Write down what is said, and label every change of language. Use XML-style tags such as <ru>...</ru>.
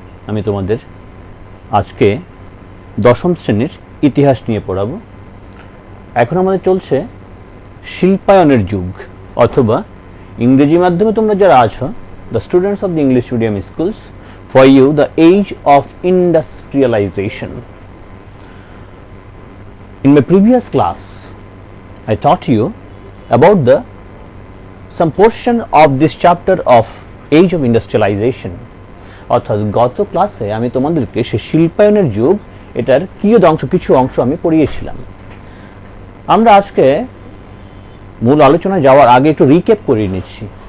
<bn>আমি তোমাদের আজকে দশম শ্রেণীর ইতিহাস নিয়ে পড়াবো। এখন আমাদের চলছে শিল্পায়নের যুগ, অথবা ইংরেজি মাধ্যমে তোমরা যারা আছো,</bn> <en>The students of the English medium schools, for you the age of industrialization. In my previous class, I taught you about some portion of this chapter of age of industrialization.</en> <bn>অর্থাৎ গত ক্লাসে আমি তোমাদেরকে সে শিল্পায়নের যুগ এটার কিছু অংশ আমি পড়িয়েছিলাম। আমরা আজকে মূল আলোচনা যাওয়ার আগে একটু রিক্যাপ করে নিচ্ছি।</bn>